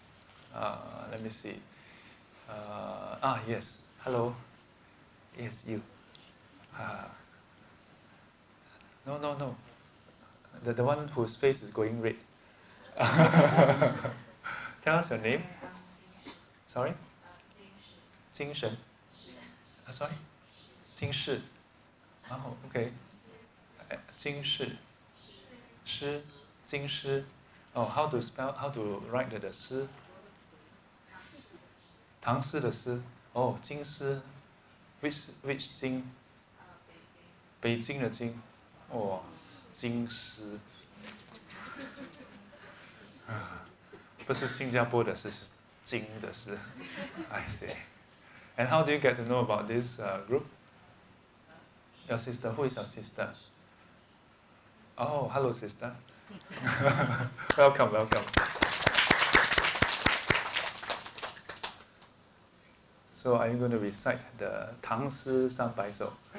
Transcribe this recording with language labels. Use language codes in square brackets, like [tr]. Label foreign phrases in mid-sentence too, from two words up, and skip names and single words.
[en] Let me see. Yes. Hello. Yes, you. No. The one whose face is going red. Tell us your name. Sorry? Jing Shen. Sorry? Jing Shi. Oh, okay. Jing Shi. Shi. Jing Shi. Oh, how to write the Shi? Tang Si the Si. Oh, Jing Shi. Which Jing? Beijing the Jing. Oh, Jing Shi. [zh] 不是新加坡的是金的是 [en] I see. And how do you get to know about this group? Your sister. Who is your sister? Oh, hello, sister. Welcome. So, are you going to recite the Tang Si 300首?